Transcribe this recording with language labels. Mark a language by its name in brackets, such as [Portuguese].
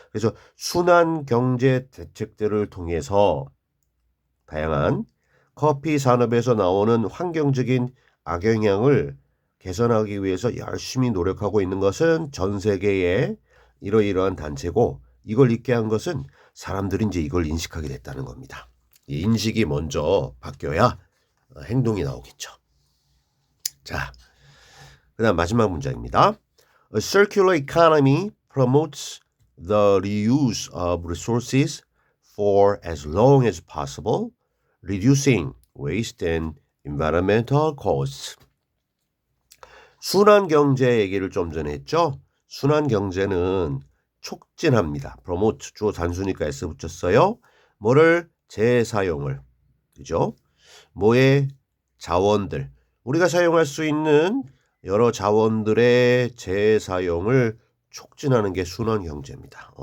[Korean] 그래서 순환 경제 대책들을 통해서 다양한 커피 산업에서 나오는 환경적인 악영향을 개선하기 위해서 열심히 노력하고 있는 것은 전 세계의 이러이러한 단체고, 이걸 있게 한 것은 사람들이 이제 이걸 인식하게 됐다는 겁니다. 이 인식이 먼저 바뀌어야 행동이 나오겠죠. 자, 그다음 마지막 문장입니다. [English] A circular economy promotes the reuse of resources for as long as possible, reducing waste and environmental costs. [Korean] 순환 경제 얘기를 좀 전에 했죠. 순환 경제는 촉진합니다. promote 주어 단수니까 s 붙였어요. 뭐를? 재사용을. 그죠? 뭐의? 자원들. 우리가 사용할 수 있는 여러 자원들의 재사용을 촉진하는 게 순환 경제입니다.